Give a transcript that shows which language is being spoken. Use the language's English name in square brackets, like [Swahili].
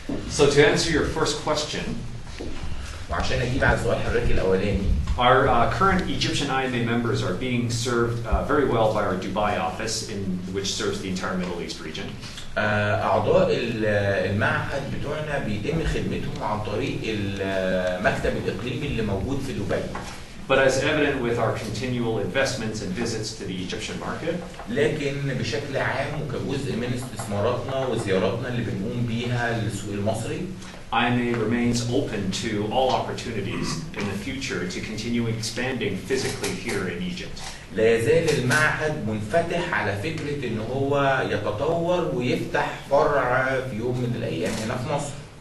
[English] So to answer your first question, [Arabic] وعشان اجيب على سؤال حضرتك الاولاني. [English] our current Egyptian IMA members are being served very well by our Dubai office, which serves the entire Middle East region. [Arabic] أعضاء المعهد بتوعنا بيتم خدمتهم عن طريق المكتب الإقليمي اللي موجود في دبي. [English] But as evident with our continual investments and visits to the Egyptian market, [Arabic] لكن بشكل عام وكجزء من استثماراتنا وزياراتنا اللي بنقوم بيها للسوق المصري, [English] IMA remains open to all opportunities in the future to continue expanding physically here in Egypt. [Arabic] لا يزال المعهد منفتح على فكرة إن هو يتطور ويفتح فرع في يوم من الأيام هنا في مصر.